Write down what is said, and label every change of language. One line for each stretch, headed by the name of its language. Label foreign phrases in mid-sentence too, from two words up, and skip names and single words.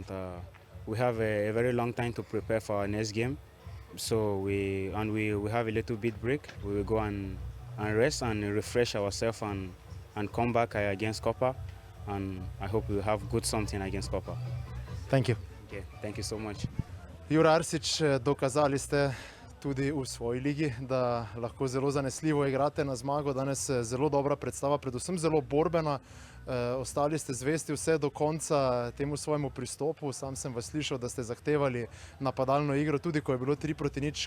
English: We have a very long time to prepare for our next game. So we have a little bit break. We will go and rest and refresh ourselves and come back against Koper. And I hope we will have good something against Koper. Thank you. Okay, thank you so much.
Slovenian: Jure Arsič, dokazali ste tudi v svoji ligi, da lahko zelo zanesljivo igrate na zmago. Danes zelo dobra predstava, predvsem zelo borbena. Ostali ste zvesti vse do konca temu svojemu pristopu. Sam sem vas slišal, da ste zahtevali napadalno igro, tudi ko je bilo 3-0.